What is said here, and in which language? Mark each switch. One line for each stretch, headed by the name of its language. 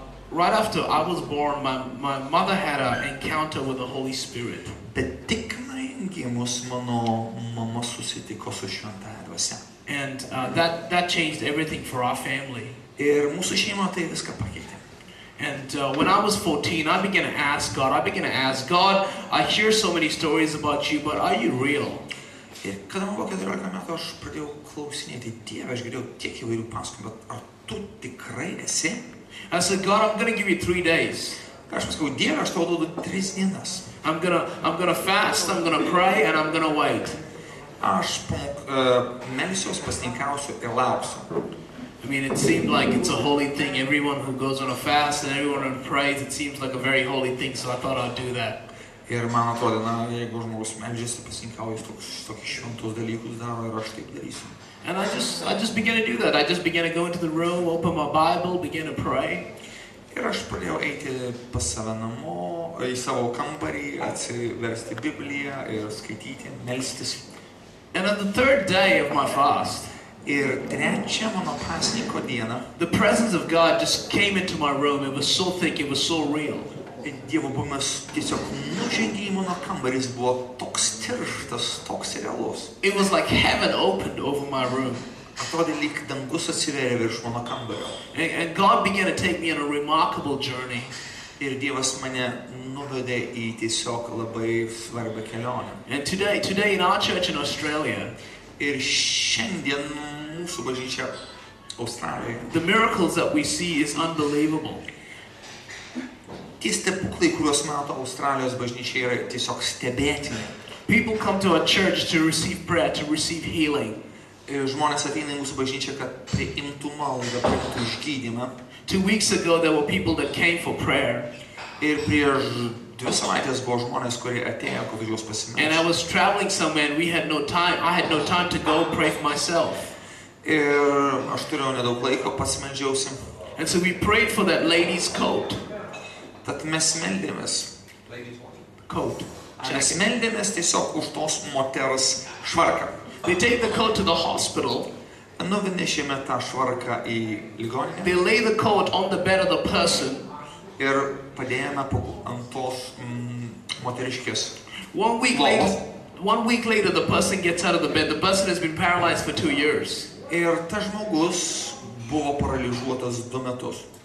English: Right after I was born, my mother had an encounter with the Holy Spirit.
Lithuanian: Bet tikrai gimus mano mama susitiko su šventąja dvasia.
English: And that changed everything for our family.
Lithuanian: Ir mūsų šeima tai viską pakeitė.
English: And when I was 14, I began to ask God, I hear so many stories about you, but are you real?
Lithuanian: Ir kada man buvo 14 metų, aš pradėjau klausinėti Dievą, aš girdėjau tiek įvairių pasakojimų, bet ar tu tikrai esi?
English: I said, God, I'm going to give you 3 days.
Lithuanian: Aš pasakau, Dieve, aš tau duodu 3 dienas.
English: I'm gonna fast, I'm gonna pray, and I'm gonna wait.
Lithuanian: aš melsiuos, pasninkausiu ir lauksiu.
English: I mean, it seemed like it's a holy thing. Everyone who goes on a fast and everyone who prays, it seems like a very holy thing, so I thought I'd do that.
Lithuanian: Ir man atrodo, jeigu žmogus meldžiasi, pasninkauja, jis tokius šventus dalykus daro ir aš taip darysiu.
English: And I just began to do that. I just began to go into the room, open my Bible, begin to pray.
Lithuanian: Ir aš pradėjau eiti pas save namo, į savo kambarį, atsiversti Bibliją ir skaityti, melstis.
English: And on the third day of my fast,
Lithuanian: Ir trečią mano pasninko dieną,
English: the presence of God just came into my room. It was so thick, it was so real.
Lithuanian: Dievo buvimas tiesiog nužengė į mano kambarį, jis buvo toks tirštas, toks realus.
English: It was like heaven opened over my room.
Lithuanian: Atrodė, lyg dangus atsiverė virš mano kambario.
English: And God began to take me on a remarkable journey.
Lithuanian: Ir Dievas mane nuvedė į tiesiog labai svarbią kelionę.
English: And today in our church in Australia,
Lithuanian: Ir šiandien mūsų bažnyčia Australijoje,
English: the miracles that we see is unbelievable.
Lithuanian: tie stebuklai, kuriuos mato Australijos bažnyčia, yra tiesiog stebėtini.
English: People come to our church to receive prayer, to receive healing.
Lithuanian: Ir žmonės ateina į mūsų bažnyčią, kad priimtų maldą, priimtų išgydymą.
English: 2 weeks ago, there were people that came for prayer.
Lithuanian: Ir prieš 2 savaitės buvo žmonės, kurie atėjo, kad už juos
English: And I
Lithuanian: pasimelsti.
English: was traveling somewhere and we had no time. I had no time to go pray for myself.
Lithuanian: Ir aš turėjau nedaug laiko, pasimeldžiausi.
English: And so we prayed for that lady's coat.
Lithuanian: Tad mes meldėmės.
English: Coat.
Lithuanian: Mes meldėmės tiesiog už tos moters švarką.
English: They take the coat to the hospital.
Lithuanian: Nuvinešėme tą švarką į ligoninę.
English: They lay the coat on the bed of the person.
Lithuanian: Ir padėjome ant tos moteriškės.
English: 1 week later, the person gets out of the bed. The person has been paralyzed for 2 years.
Lithuanian: Ir tas žmogus buvo paralyžiuotas 2 metus.